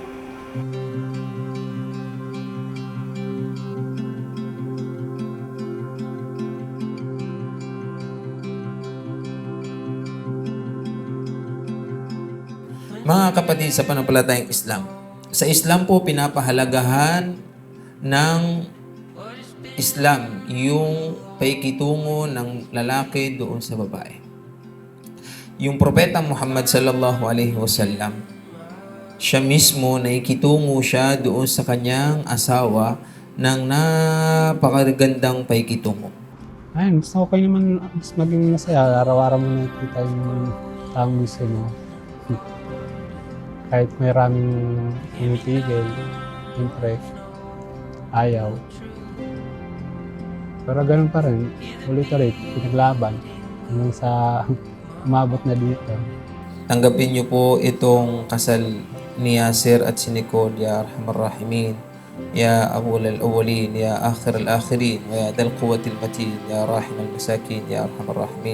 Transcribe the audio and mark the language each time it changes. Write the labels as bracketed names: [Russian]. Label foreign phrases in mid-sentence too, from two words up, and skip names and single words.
[Filipino] Mga kapatid sa panampalatayang Islam, sa Islam po pinapahalagahan ng Islam yung paikitungo ng lalaki doon sa babae. Yung propeta Muhammad [Arabic] صلى الله عليه وسلم, [Filipino] siya mismo naikitungo siya doon sa kanyang asawa ng napakagandang paikitungo. Ayun, mas okay naman, mas maging masaya. Araw-araw mo nakikita yung taong gusto mo. Kahit may maraming pinitigil, siyempre, ayaw. Pero ganun pa rin, ulit-ulit, pinaglaban hanggang sa umabot na dito. Tanggapin niyo po itong kasal ni Yasir at si Nicole, [Arabic] يا أرحم الراحمين، يا أول الأولين، يا آخر الآخرين، ويا ذا القوة المتين، يا رحيم المساكين، يا أرحم الراحمين.